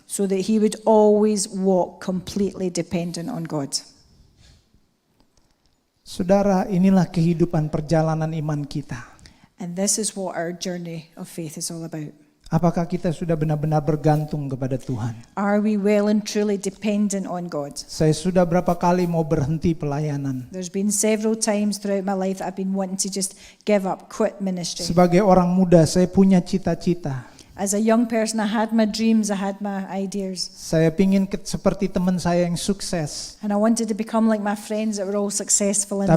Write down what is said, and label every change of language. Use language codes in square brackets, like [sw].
[en] so that he would always walk completely dependent on God. [id] Saudara, inilah kehidupan perjalanan iman kita. [en] And this is what our journey of faith is all about. [id] Apakah kita sudah benar-benar bergantung kepada Tuhan? [en] Are we well and truly dependent on God? [id] Saya sudah berapa kali mau berhenti pelayanan. [en] There's been several times throughout my life I've been wanting to just give up, quit ministry. [id] Sebagai orang muda, saya punya cita-cita. [en] As a young person, I had my dreams, I had my ideas. [id] Saya pingin seperti teman saya yang sukses. [en] And I wanted to become like my friends that were all successful in the